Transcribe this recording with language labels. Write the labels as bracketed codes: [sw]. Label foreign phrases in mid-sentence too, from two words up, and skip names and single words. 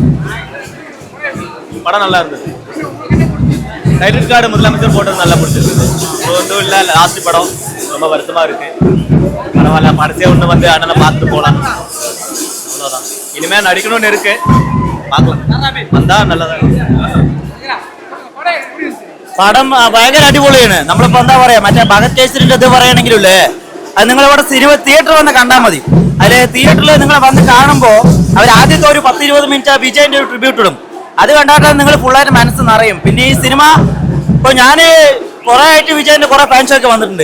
[ta] படம் நல்லா இருந்தது. [en] title card [ta] முதலமைச்சர் போட்டது நல்லா பிடிச்சிருந்தது. ஒன்றும் இல்லை, லாஸ்ட் படம் ரொம்ப வருத்தமா இருக்கு. பரவாயில்ல, மனசே ஒன்று வந்து அண்ணனை பார்த்துட்டு போகலாம், அவ்வளோதான். இனிமேல் நடிக்கணும்னு இருக்கு, பார்க்கலாம். வந்தா நல்லதா. [ml] പടം ഭയങ്കര അടിപൊളിയാണ്. നമ്മളിപ്പോ എന്താ പറയാ, മറ്റേ ഭഗത് കേസരിന്റെ ഇത് പറയണെങ്കിലേ അത് നിങ്ങളിവിടെ തിയേറ്റർ വന്ന് കണ്ടാൽ മതി. അതില് തിയേറ്ററിൽ നിങ്ങൾ വന്ന് കാണുമ്പോൾ അവർ ആദ്യത്തെ ഒരു 10-20 മിനിറ്റ് വിജയന്റെ ഒരു ട്രിബ്യൂട്ട് ഇടും. അത് കണ്ടാൽ നിങ്ങൾ ഫുള്ളായിട്ട് മനസ്സ് നിറയും. പിന്നെ ഈ സിനിമ ഇപ്പൊ ഞാൻ കുറെ ആയിട്ട് വിജയന്റെ കുറെ ഫാൻസൊക്കെ വന്നിട്ടുണ്ട്.